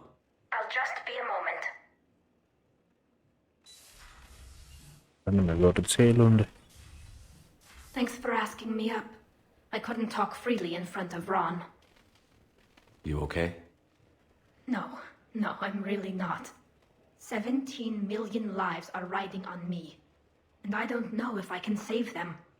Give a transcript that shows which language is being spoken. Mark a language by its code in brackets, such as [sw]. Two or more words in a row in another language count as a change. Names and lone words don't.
[en] I'll just be a moment. [hu] Nem meg a célom, de... [en] Thanks for asking me up. I couldn't talk freely in front of Ron. You okay? No, I'm really not. 17 million lives are riding on me. And I don't know if I can save them.